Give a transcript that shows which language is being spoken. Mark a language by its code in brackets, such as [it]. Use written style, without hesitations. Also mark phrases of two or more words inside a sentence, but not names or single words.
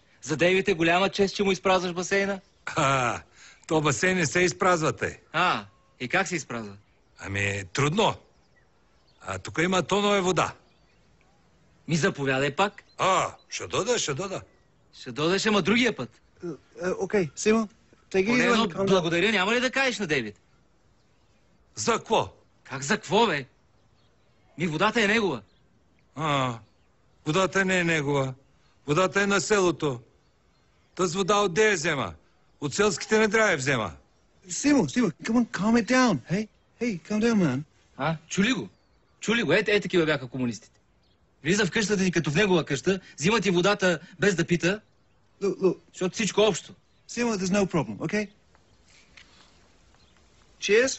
[bg] За Дейвид е голяма чест, че му изпразваш басейна. То басейн не се изпразвате. И как се изпразва? Ами, трудно. Тук има тонове вода. Ми заповядай пак. Ще дода. Ще дойдеш, ама другия път. [en] Okay, Simo, take it [bg] Поне [en] easy. [bg] едно [en] Calm down. [bg] благодаря няма ли да кажеш на Дейвид? За какво? Как за какво, бе? Ми водата е негова. Водата не е негова. Водата е на селото. Тъс вода отде я взема. От селските не трябва я взема. [en] Simo, come on, calm it down. Hey, calm down, man. [bg] Чули го. Ей такива бяха комунистите. Влиза в къщата ти като в негова къща, взима ти водата без да пита, [en] Look. [bg] защото всичко общо. [en] Simo, there's no problem, okay? Cheers.